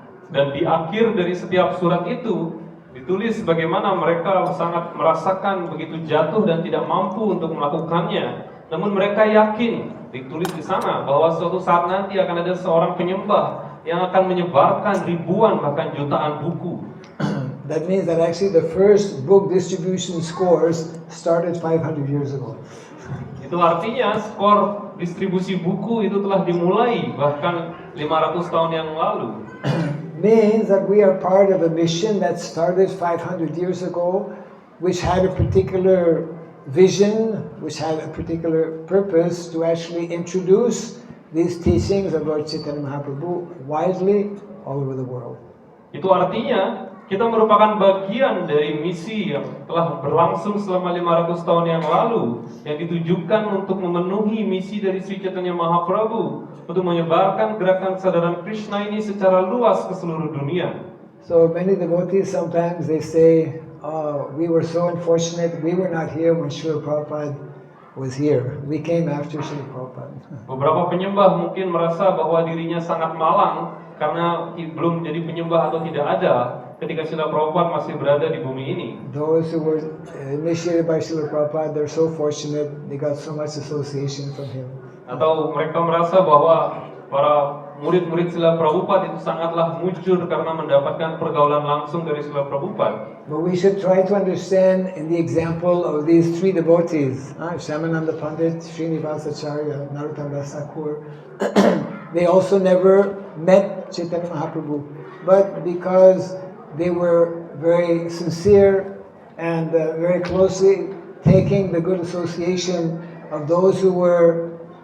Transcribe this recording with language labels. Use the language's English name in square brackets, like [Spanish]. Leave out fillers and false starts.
[Indonesian] Dan di akhir dari setiap surat itu ditulis bagaimana mereka sangat merasakan begitu jatuh dan tidak mampu untuk melakukannya. Namun mereka yakin, ditulis di sana, bahwa suatu saat nanti akan ada seorang penyembah yang akan menyebarkan ribuan bahkan jutaan buku. [English] That means that actually the first book distribution scores started 500 years ago. [Indonesian] Itu artinya skor distribusi buku itu telah dimulai bahkan 500 tahun yang lalu. [English] Means that we are part of a mission that started 500 years ago, which had a particular vision, which had a particular purpose to actually introduce these teachings of Lord Chaitanya Mahaprabhu widely all over the world. [Indonesian] Itu artinya kita merupakan bagian dari misi yang telah berlangsung selama 500 tahun yang lalu, yang ditujukan untuk memenuhi misi dari Sri Chaitanya Mahaprabhu untuk menyebarkan gerakan kesadaran Krishna ini secara luas ke seluruh dunia. [English] So many devotees sometimes they say, we were so unfortunate, we were not here when Srila Prabhupada was here. We came after Srila Prabhupada. [Indonesian] Beberapa penyembah mungkin merasa bahwa dirinya sangat malang karena belum jadi penyembah atau tidak ada ketika Srila Prabhupada masih berada di bumi ini. [English] Those who were initiated by Srila Prabhupada, they're so fortunate, they got so much association from him. [Indonesian] Atau mereka merasa bahwa para murid-murid Srila Prabhupada itu sangatlah mujur karena mendapatkan pergaulan langsung dari Srila Prabhupada. [English] But we should try to understand in the example of these three devotees, Shyamananda Pandit, Srinivasacharya, Narottam Das Thakur, they also never met Chaitanya Mahaprabhu, but because they were very sincere and very closely taking the good association of those who were